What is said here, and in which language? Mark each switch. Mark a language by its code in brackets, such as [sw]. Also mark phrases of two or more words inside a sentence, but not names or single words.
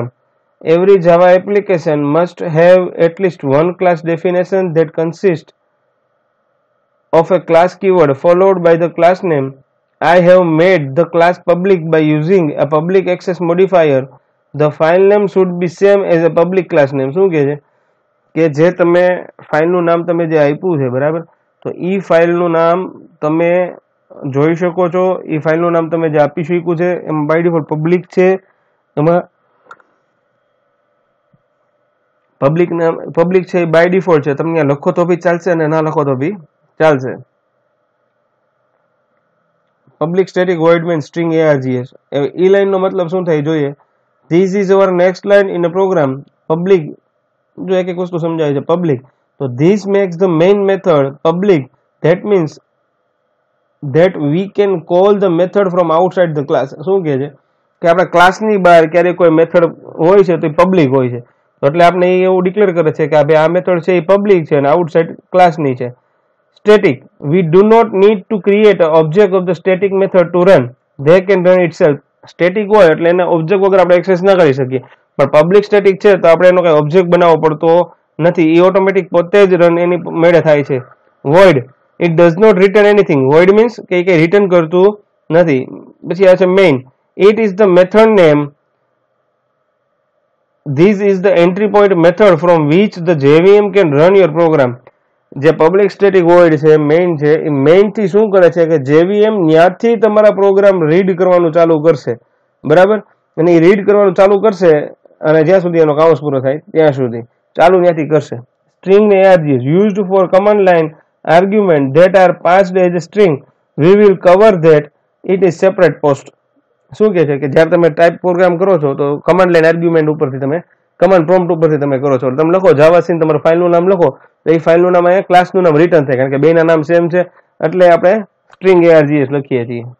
[en] Every Java application must have at least one class definition that consists of a class keyword followed by the class name. I have made the class public by using a public access modifier. The file name should be same as a public class name. [gu] શું કહે છે કે જે તમે ફાઇલનું નામ તમે જે આપ્યું છે બરાબર, તો એ ફાઇલનું નામ તમે જોઈ શકો છો. એ ફાઇલનું નામ તમે જે આપી શક્યું છે એમાં [en] by default [gu] પબ્લિક છે. એમાં પબ્લિક છે એ [en] by default [gu] છે. તમે લખો તો બી ચાલશે અને ના લખો તો બી ચાલશે. [en] public static void main String args. [gu] એ લાઈનનો મતલબ શું થાય જોઈએ. [en] this is our next line in a program. [gu] પબ્લિક જો એક એક વસ્તુ સમજાય છે. [en] પબ્લિક તો this makes the main method public. that means that we can call the method from outside the class. [gu] શું કહે છે કે આપણા ક્લાસની બહાર ક્યારેક કોઈ મેથડ હોય છે તો એ પબ્લિક હોય છે, એટલે આપણે એવું ડિક્લેર કરે છે કે આ ભાઈ આ મેથડ છે એ પબ્લિક છે અને [en] outside classની [gu] છે. સ્ટેટિક. [en] we do not need to create an object of the static method to run. they can run itself. [gu] સ્ટેટિક હોય એટલે એને ઓબ્જેક્ટ વગર આપણે એક્સેસ ના કરી શકીએ, પણ [en] public static [gu] છે તો આપણે એનો કઈ ઓબ્જેક્ટ બનાવવો પડતો નથી. એ ઓટોમેટિક પોતે જ રન એની મેળે થાય છે. [en] void. It does not return anything. Void means [gu] કે કઈ રિટર્ન કરતું નથી. પછી આ છે main. [en] It is the method name. This is the entry point method from which the JVM can run your program. [gu] જે [en] public static void [gu] છે મેઇન છે એ મેઇન થી શું કરે છે કે JVM ત્યાંથી તમારા પ્રોગ્રામ રીડ કરવાનું ચાલુ કરશે. બરાબર. અને એ રીડ કરવાનું ચાલુ કરશે અને જ્યાં સુધી એનો કાઉન્સ પૂરો થાય ત્યાં સુધી ચાલુ ત્યાંથી કરશે. [en] String args used for command line argument that are passed as a string. We will cover that it is separate post. [gu] શું કહે છે કે જ્યારે તમે [en] type program [gu] કરો છો તો [en] command line argument [gu] ઉપરથી તમે [en] command prompt [gu] ઉપરથી તમે કરો છો. તમે લખો [en] Java C [gu] તમારું ફાઇલનું નામ લખો તો એ ફાઇલનું નામ અહીંયા ક્લાસનું નામ રિટર્ન થાય, કારણ કે બેના નામ સેમ છે એટલે આપણે [en] String args [gu] લખીએ છીએ.